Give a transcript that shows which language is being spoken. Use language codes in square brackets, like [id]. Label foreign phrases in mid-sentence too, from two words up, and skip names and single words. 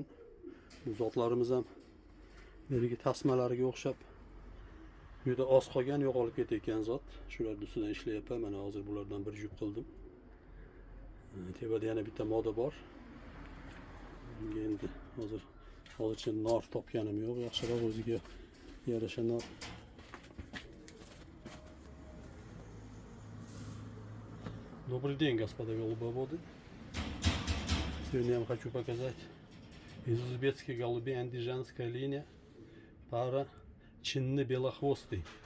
[uz] Bu zotlarimiz ham berigi tasmalariga o'xshab juda oz qolgan, yo'qolib ketayotgan zot. Shularning ustidan ishlayapman. Mana hozir bulardan bir jup qildim. Tepada yana bitta moda bor. Endi hozircha nor topganim yo'q. Yaxshiroq o'ziga yarasha nor. [ru] Добрый день, господа голубоводы. Сегодня я вам хочу показать из узбекских голубей андижанская линия, пара чинный белохвостый.